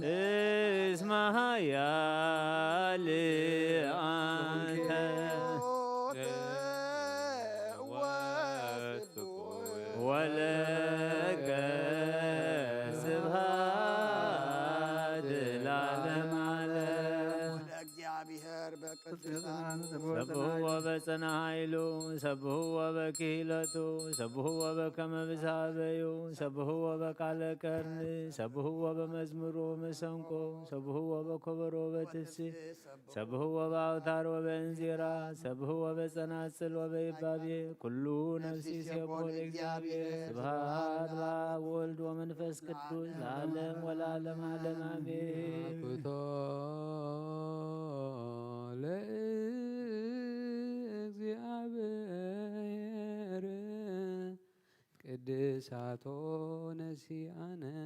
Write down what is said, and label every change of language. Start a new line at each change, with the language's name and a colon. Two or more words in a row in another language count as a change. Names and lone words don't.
Geez: እስመ ኃያል አንተ ወለከ ስብሐት ለዓለመ እግዚአብሔር በቅዱሳን ዘቦ በጽና ኃይሉ ሰብህዎ በክህለቱ ሰብህዎ በከመ ብሳበዩ ሰብህዎ በቃለ ቀርን ሰብህዎ በመዝሙሮ መሰንቆ ሰብህዎ በኮበሮ በትፍስሕ ሰብህዎ በአውታር ወበእንዚራ ሰብህዎ በጸናጽል ወበይባቤ ኩሉ ነፍሲ ሲቦ ለእግዚአብሔር ስብሐት ለአብ ወወልድ ወመንፈስ ቅዱስ ለዓለም ወለዓለመ ዓለም አሜን። አኩቶ ለእግዚአብሔር ቅድሳቶ ነሲአነ